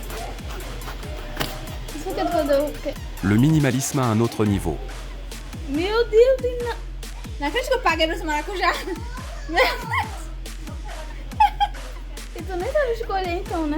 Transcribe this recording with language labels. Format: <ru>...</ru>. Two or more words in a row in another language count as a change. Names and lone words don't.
<pt>Isso aqui é do...</pt> <fr>Le minimalisme a un autre niveau.</fr> <pt>Meu Deus, tem nada. Não acredito que eu paguei pra esse maracujá. Meu Deus. Eu nem sabia escolher então, né?</pt>